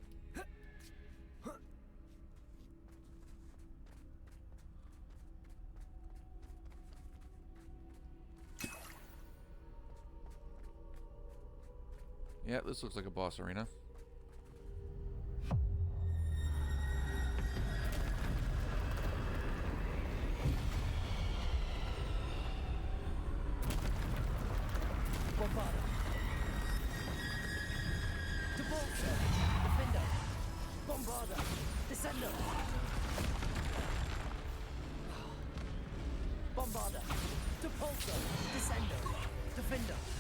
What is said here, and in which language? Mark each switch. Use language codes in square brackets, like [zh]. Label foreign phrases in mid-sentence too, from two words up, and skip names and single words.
[en] Yeah, this looks like a boss arena. Bombarda. Depulso. Defender. Bombarda. Descender. Bombarda. Depulso. Descender. Defender.